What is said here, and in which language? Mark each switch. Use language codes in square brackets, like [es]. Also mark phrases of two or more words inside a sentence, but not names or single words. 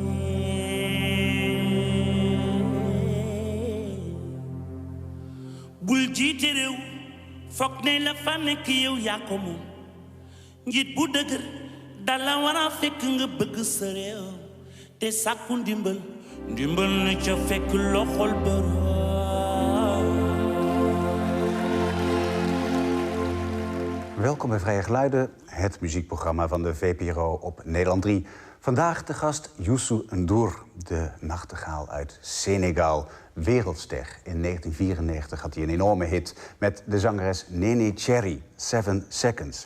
[wo] bul jiite réew foog ne la fa nekk yow yaa ko moom njiit bu dëgër dala war a fekk nga bëgg sa réew te sàkku ndimbal ne ca fekk loxol borom. [nl] Welkom bij Vrije Geluiden, het muziekprogramma van de VPRO op Nederland 3. Vandaag de gast Youssou N'Dour, de nachtegaal uit Senegal, wereldster. In 1994 had hij een enorme hit met de zangeres Neneh Cherry, 7 Seconds.